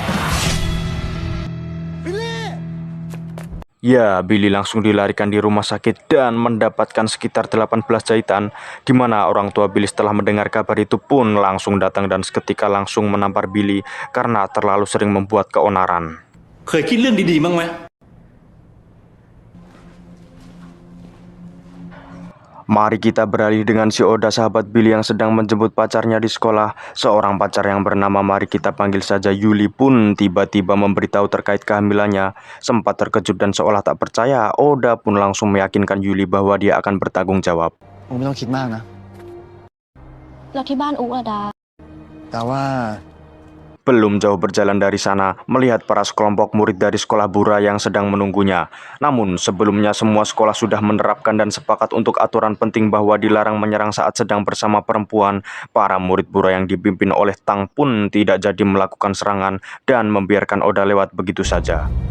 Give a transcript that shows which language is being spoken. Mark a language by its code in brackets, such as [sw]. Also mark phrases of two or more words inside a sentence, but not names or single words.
[id] Ya, Billy langsung dilarikan di rumah sakit dan mendapatkan sekitar 18 jahitan, di mana orang tua Billy setelah mendengar kabar itu pun langsung datang dan seketika langsung menampar Billy karena terlalu sering membuat keonaran. [th] เคยคิดเรื่องดีๆบ้างไหม [id] Mari kita beralih dengan si Oda, sahabat Billy yang sedang menjemput pacarnya di sekolah. Seorang pacar yang bernama, mari kita panggil saja Yuli, pun tiba-tiba memberitahu terkait kehamilannya. Sempat terkejut dan seolah tak percaya, Oda pun langsung meyakinkan Yuli bahwa dia akan bertanggung jawab. [th] ผมไม่ต้องคิดมากนะ แล้วที่บ้านอุ๊อะดา แต่ว่า [id] Belum jauh berjalan dari sana, melihat para sekelompok murid dari sekolah Bura yang sedang menunggunya. Namun sebelumnya semua sekolah sudah menerapkan dan sepakat untuk aturan penting bahwa dilarang menyerang saat sedang bersama perempuan. Para murid Bura yang dipimpin oleh Tang pun tidak jadi melakukan serangan dan membiarkan Oda lewat begitu saja.